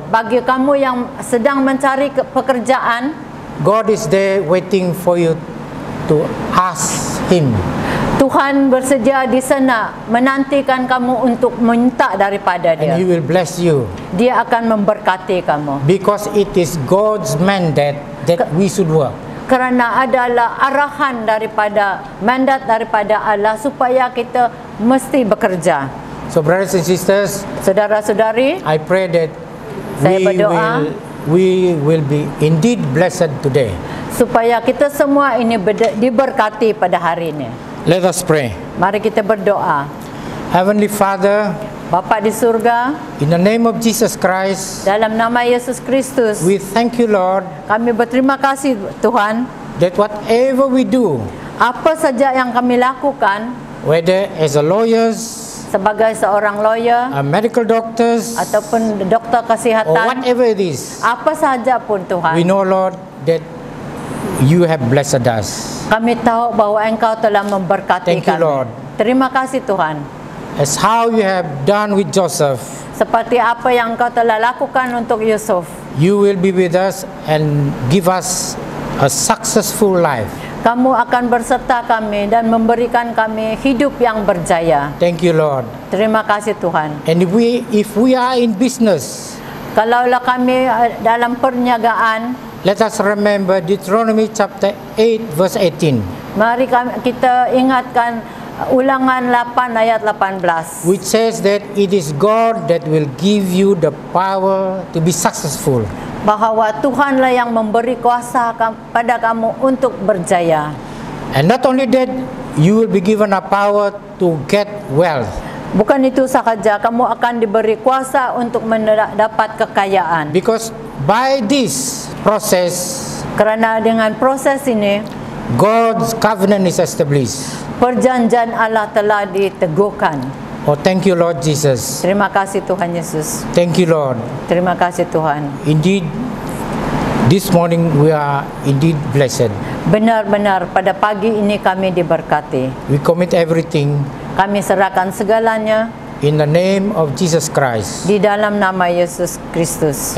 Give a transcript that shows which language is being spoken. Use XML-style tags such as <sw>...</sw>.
<ms>Bagi kamu yang sedang mencari pekerjaan,</ms> <en>God is there waiting for you to ask him.</en> <ms>Tuhan bersedia di sana menantikan kamu untuk minta daripada</ms> <en>and He will bless you.</en> <ms>Dia akan memberkati kamu.</ms> <en>Because it is God's mandate that we should work.</en> <ms>Kerana adalah arahan daripada mandat daripada Allah supaya kita mesti bekerja.</ms> <en>So brothers and sisters,</en> <ms>Saudara-saudari,</ms> <en>I pray that</en> <ms>Saya berdoa.</ms> <en>we will be indeed blessed today.</en> <ms>supaya kita semua ini diberkati pada hari ini.</ms> <en>Let us pray.</en> <ms>Mari kita berdoa.</ms> <en>Heavenly Father,</en> <ms>Bapa di surga,</ms> <en>in the name of Jesus Christ,</en> <ms>dalam nama Yesus Kristus,</ms> <en>we thank you, Lord,</en> <ms>kami berterima kasih Tuhan,</ms> <en>that whatever we do,</en> <ms>apa saja yang kami lakukan</ms> <en>whether as a lawyers,</en> <ms>sebagai seorang lawyer</ms> <en>medical doctors,</en> <ms>ataupun doktor</ms> <en>or</en> <ms>kesihatan,</ms> <en>whatever it is,</en> <ms>apa saja pun</ms> <en>we</en> <ms>Tuhan,</ms> <en>know, Lord, that you have blessed us.</en> <ms>kami tahu bahwa Engkau telah memberkati</ms> <en>Thank you,</en> <ms>kami.</ms> <en>Lord.</en> <ms>Terima kasih Tuhan.</ms> <en>As how you have done with Joseph,</en> <ms>Seperti apa yang Engkau telah lakukan untuk Yusuf,</ms> <en>you will be with us and give us a successful life.</en> <ms>kamu akan berserta kami dan memberikan kami hidup yang berjaya.</ms> <en>Thank you, Lord.</en> <ms>Terima kasih Tuhan.</ms> <en>And if we are in business,</en> <ms>Kalaulah kami dalam perniagaan,</ms> <en>let us remember Deuteronomy chapter 8 verse 18,</en> <ms>mari kita ingatkan Ulangan 8 ayat 18.</ms> <en>which says that it is God that will give you the power to be successful.</en> <ms>Bahawa Tuhanlah yang memberi kuasa pada kamu untuk berjaya.</ms> <en>And not only that, you will be given a power to get wealth.</en> <ms>Bukan itu sahaja, kamu akan diberi kuasa untuk mendapat kekayaan.</ms> <en>Because by this process,</en> <ms>Kerana dengan proses ini,</ms> <en>God's covenant is established.</en> <ms>perjanjian Allah telah diteguhkan.</ms> <en>Oh, thank you, Lord Jesus.</en> <ms>Terima kasih Tuhan Yesus.</ms> <en>Thank you, Lord.</en> <ms>Terima kasih Tuhan.</ms> <en>Indeed, this morning we are indeed blessed.</en> <ms>Benar-benar pada pagi ini kami diberkati.</ms> <en>We commit everything</en> <ms>Kami serahkan segalanya</ms> <en>in the name of Jesus Christ.</en> <ms>di dalam nama Yesus Kristus.</ms>